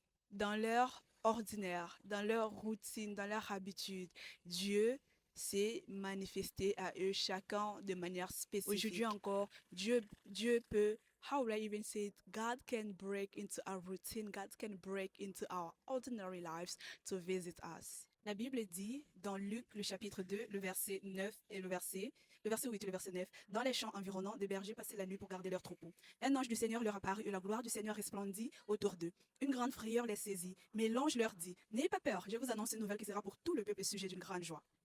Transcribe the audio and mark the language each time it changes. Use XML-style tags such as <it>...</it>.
<fr>dans leur ordinaire, dans leur routine, dans leur habitude, Dieu s'est manifesté à eux chacun de manière spécifique. Aujourd'hui encore, Dieu peut,</fr> <en>how would I even say it? God can break into our routine, God can break into our ordinary lives to visit us.</en> <fr>La Bible dit dans Luc, le chapitre 2, le verset 9 et le verset 8 et le verset 9, dans les champs environnants, des bergers passaient la nuit pour garder leurs troupeaux. Un ange du Seigneur leur apparut et la gloire du Seigneur resplendit autour d'eux. Une grande frayeur les saisit, mais l'ange leur dit, n'ayez pas peur, je vous annonce une nouvelle qui sera pour tout le peuple sujet d'une grande joie.</fr>